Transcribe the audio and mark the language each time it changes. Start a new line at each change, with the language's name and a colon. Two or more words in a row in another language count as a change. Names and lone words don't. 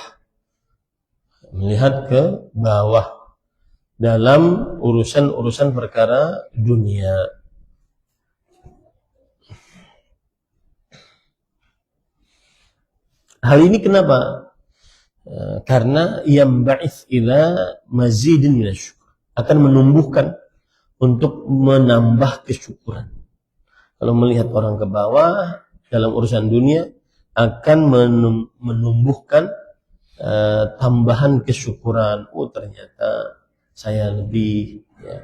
Indonesian: Melihat ke bawah dalam urusan-urusan perkara dunia. Hal ini kenapa?
Arabic: Karena يبعث إلى مزيد من الشكر,
Indonesian: akan menumbuhkan untuk menambah kesyukuran. Kalau melihat orang ke bawah dalam urusan dunia akan menumbuhkan tambahan kesyukuran. Oh, ternyata saya lebih, ya.